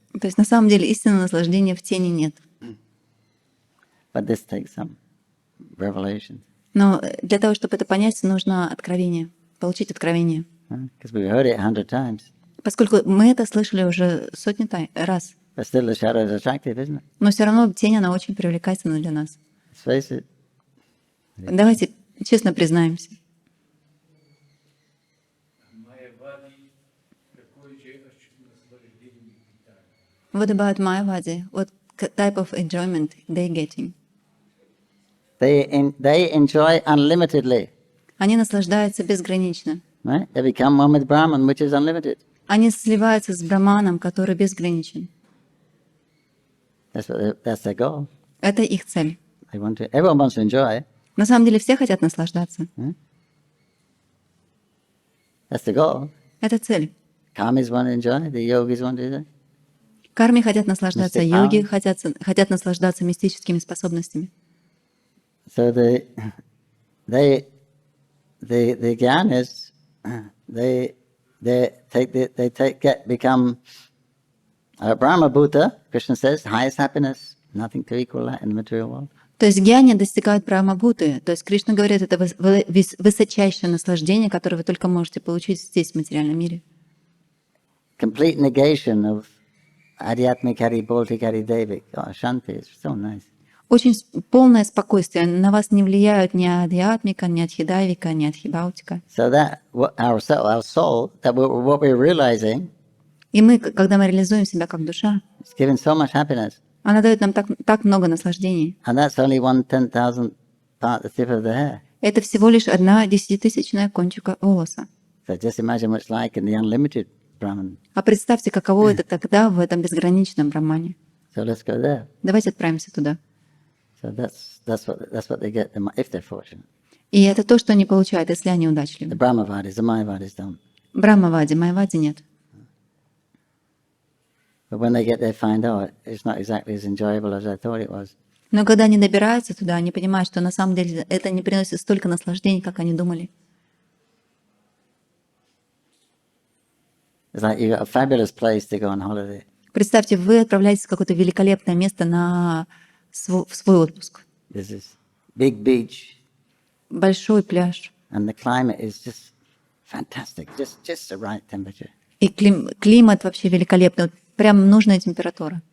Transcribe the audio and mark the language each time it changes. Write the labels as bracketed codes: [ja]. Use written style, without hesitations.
[ru] То есть на самом деле истинного наслаждения в тени нет. [en] But this takes some revelation. [ru] Но для того, чтобы это понять, нужно откровение, получить откровение. [en] Because we've heard it 100 times. [ru] Поскольку мы это слышали уже сотни раз. [en] But still the shadow is attractive, isn't it? [ru] Но все равно тень, она очень привлекательна для нас. [en] Let's face it. [ru] Давайте честно признаемся. [en] What about Mayavadi? What type of enjoyment they getting? They enjoy unlimitedly. [ru] Они наслаждаются безгранично. [en] Right? They become one with Brahman, which is unlimited. [ru] Они сливаются с Браманом, который безграничен. [en] That's their goal. [ru] Это их цель. [en] Everyone wants to enjoy. [ru] На самом деле все хотят наслаждаться. [en] That's the goal. [ru] Это цель. [en] Karmis want to enjoy, the yogis want to enjoy. [ru] Карми хотят наслаждаться, [en] Mystic [ru] йоги [en] power. [ru] хотят наслаждаться мистическими способностями. [en] So the jnanis, become Brahma Bhuta. Krishna says, highest happiness, nothing to equal that in the material world. [ru] То есть гьяни достигают Брахма-бхуты. То есть Кришна говорит, это высочайшее наслаждение, которое вы только можете получить здесь, в материальном мире. [en] Complete negation of Adhyatmikari, Bhautikari, Devik. Oh, Shanti, it's so nice. [ru] Очень полное спокойствие. На вас не влияют ни адхьятмика, ни адхидайвика, ни адхибаутика. [en] So that our soul, what we're realizing, [ru] И мы, когда мы реализуем себя как душа, [en] it's giving so much happiness. [ru] она дает нам так много наслаждений. [en] And that's only 1/10,000th part, the tip of the hair. [ru] Это всего лишь 1/10,000 кончика волоса. [en] So just imagine what it's like in the unlimited Brahman. [ru] А представьте, каково это тогда в этом безграничном Брахмане. [en] So let's go there. [ru] Давайте отправимся туда. [en] So that's what they get if they're fortunate. [ru] И это то, что они получают, если они [en] The [ru] удачливы. [en] Brahmavadis, the Mayavadis don't. [ru] Брахмавади, Майавади нет. [en] But when they get there, find out it's not exactly as enjoyable as I thought it was. [ru] Но когда они добираются туда, они понимают, что на самом деле это не приносит столько наслаждений, как они думали. [en] It's like you got a fabulous place to go on holiday. [ru] Представьте, вы отправляетесь в какое-то великолепное место в свой отпуск. [en] There's this big beach, [ru] Большой пляж. [en] and the climate is just fantastic, just the right temperature. [ru] И климат вообще великолепный. Вот прям нужная температура.